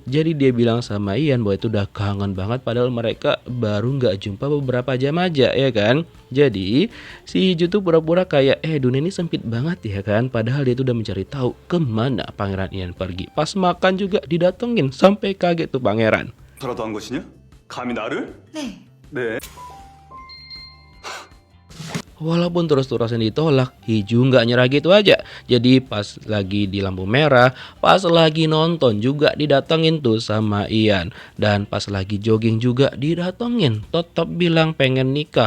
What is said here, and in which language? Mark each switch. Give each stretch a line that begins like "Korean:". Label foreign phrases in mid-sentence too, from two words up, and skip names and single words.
Indonesian: Jadi dia bilang sama Ian bahwa itu udah kangen banget padahal mereka baru nggak jumpa beberapa jam aja ya kan. Jadi si Hiju tuh pura-pura kayak dunia ini sempit banget ya kan, padahal dia tuh udah mencari tahu kemana Pangeran Ian pergi. Pas makan juga didatengin sampai kaget tuh pangeran.
Korean: 너라도 한 것이냐? 감히 나를? 네, 네.
Indonesian: Walaupun terus-terusan ditolak, Hiju nggak nyerah gitu aja. Jadi pas lagi di lampu merah, pas lagi nonton juga didatengin tuh sama Ian. Dan pas lagi jogging juga didatengin. Tetap bilang pengen nikah.